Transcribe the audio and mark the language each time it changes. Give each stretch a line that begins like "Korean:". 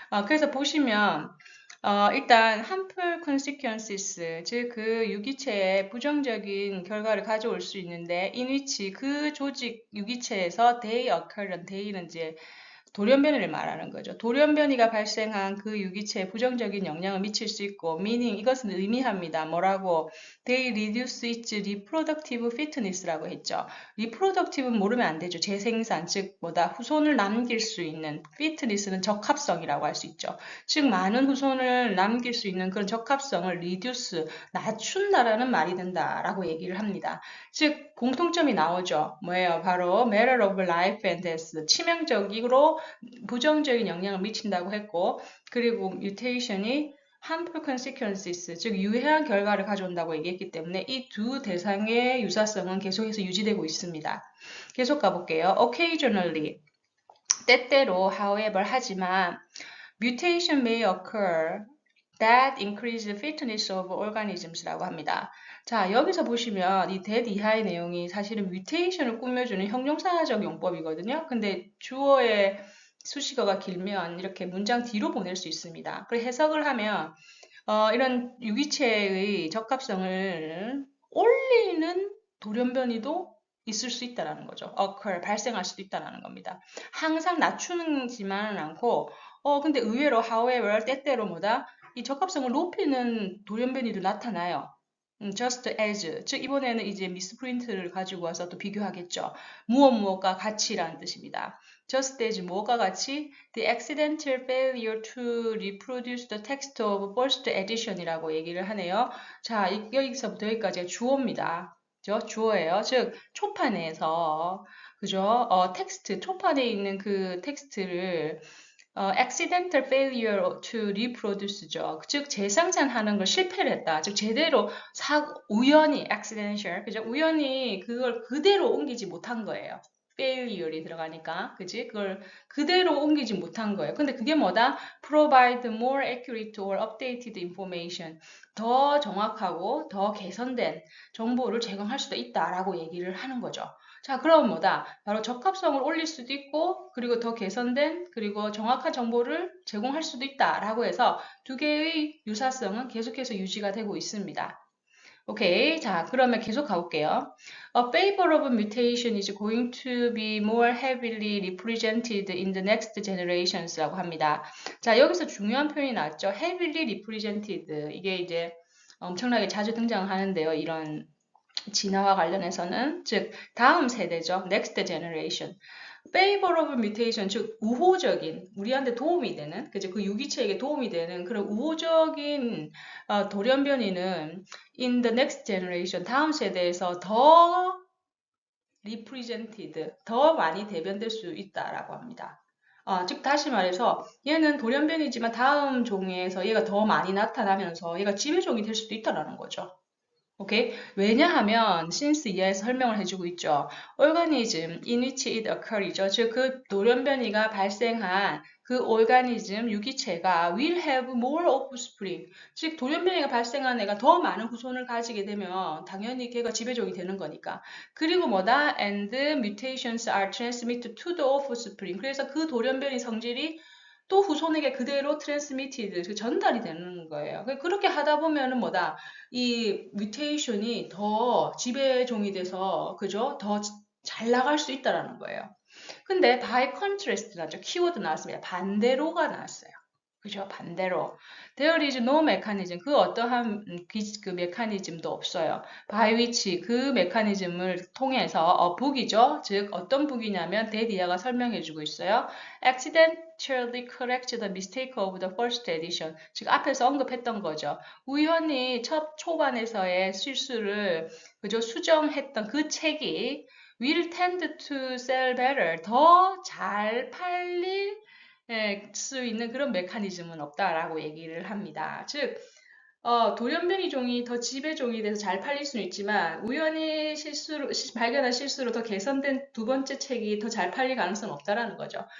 Korean: 그래서 보시면 일단 harmful consequences, 즉 그 유기체에 부정적인 결과를 가져올 수 있는데 in which 그 조직 유기체에서 they occur는 they는 이제 돌연변이를 말하는 거죠. 돌연변이가 발생한 그 유기체에 부정적인 영향을 미칠 수 있고, meaning 이것은 의미합니다. 뭐라고?
English: They reduce its reproductive fitness라고 했죠.
Korean: reproductive는 모르면 안 되죠. 재생산, 즉 뭐다 후손을 남길 수 있는 fitness는 적합성이라고 할 수 있죠. 즉 많은 후손을 남길 수 있는 그런 적합성을 reduce, 낮춘다라는 말이 된다라고 얘기를 합니다. 즉 공통점이 나오죠. 뭐예요? 바로
English: matter of life and death,
Korean: 치명적으로 부정적인 영향을 미친다고 했고, 그리고 mutation이 harmful consequences, 즉 유해한 결과를 가져온다고 얘기했기 때문에 이 두 대상의 유사성은 계속해서 유지되고 있습니다. 계속 가볼게요. occasionally, 때때로
English: however
Korean: 하지만
English: mutation may occur that increase the fitness of organisms라고 합니다.
Korean: 자, 여기서 보시면 이 that 이하의 내용이 사실은 mutation을 꾸며주는 형용사적 용법이거든요. 근데 주어의 수식어가 길면 이렇게 문장 뒤로 보낼 수 있습니다. 그리고 해석을 하면 이런 유기체의 적합성을 올리는 돌연변이도 있을 수 있다라는 거죠. occur, 발생할 수도 있다라는 겁니다. 항상 낮추지만은 않고, 근데 의외로 however, 때때로 뭐다? 이 적합성을 높이는 돌연변이도 나타나요. just as, 즉 이번에는 이제 미스프린트를 가지고 와서 또 비교하겠죠. 무엇과 같이라는 뜻입니다.
English: just as
Korean: 무엇과 같이
English: the accidental failure to reproduce the text of first edition이라고 얘기를 하네요.
Korean: 자, 여기서부터 여기까지가 주어입니다. 그죠? 주어예요. 즉 초판에서 그죠? 텍스트 초판에 있는 그 텍스트를
English: accidental failure to reproduce
Korean: 죠. 즉 재생산하는 걸 실패를 했다. 즉 제대로 우연히 accidental, 그죠? 우연히 그걸 그대로 옮기지 못한 거예요. failure이 들어가니까, 그지? 그걸 그대로 옮기지 못한 거예요. 근데 그게 뭐다?
English: provide more accurate or updated information.
Korean: 더 정확하고 더 개선된 정보를 제공할 수도 있다라고 얘기를 하는 거죠. 자, 그럼 뭐다? 바로 적합성을 올릴 수도 있고, 그리고 더 개선된, 그리고 정확한 정보를 제공할 수도 있다라고 해서 두 개의 유사성은 계속해서 유지가 되고 있습니다. 오케이. 자, 그러면 계속 가볼게요.
English: A favor of mutation is going to be more heavily represented in the next generations라고 합니다.
Korean: 자, 여기서 중요한 표현이 나왔죠.
English: heavily represented.
Korean: 이게 이제 엄청나게 자주 등장하는데요. 이런 진화와 관련해서는 즉 다음 세대죠. next generation. favorable mutation 즉 우호적인 우리한테 도움이 되는 그죠? 그 유기체에게 도움이 되는 그런 우호적인 돌연변이는
English: in the next generation
Korean: 다음 세대에서 더 represented 더 많이 대변될 수 있다라고 합니다. 즉 다시 말해서 얘는 돌연변이지만 다음 종에서 얘가 더 많이 나타나면서 얘가 지배종이 될 수도 있다라는 거죠. 오케이? 왜냐하면 since 이하에서 설명을 해주고 있죠.
English: organism in which it occur이죠.
Korean: 즉 그 돌연변이가 발생한 그 organism 유기체가
English: will have more offspring.
Korean: 즉 돌연변이가 발생한 애가 더 많은 후손을 가지게 되면 당연히 걔가 지배종이 되는 거니까. 그리고 뭐다?
English: And mutations are transmitted to the offspring.
Korean: 그래서 그 돌연변이 성질이 또 후손에게 그대로 트랜스미티드, 전달이 되는 거예요. 그렇게 하다 보면은 뭐다? 이 뮤테이션이 더 지배종이 돼서, 그죠? 더 잘 나갈 수 있다라는 거예요. 근데 by contrast 나죠. 키워드 나왔습니다. 반대로가 나왔어요. 그죠? 반대로.
English: There is no mechanism.
Korean: 그 어떠한 그 메커니즘도 없어요. by which 그 메커니즘을 통해서 북이죠. 즉 어떤 북이냐면 데디아가 설명해주고 있어요.
English: Accidentally correct the mistake of the first edition.
Korean: 즉 앞에서 언급했던 거죠. 우연히 첫 초반에서의 실수를 그죠? 수정했던 그 책이
English: will tend to sell better.
Korean: 더 잘 팔릴 수 있는 그런 메커니즘은 없다라고 얘기를 합니다. 즉, 돌연변이 종이 더 지배종이 돼서 잘 팔릴 수는 있지만 우연히 발견한 실수로 더 개선된 두 번째 책이 더 잘 팔릴 가능성은 없다라는 거죠.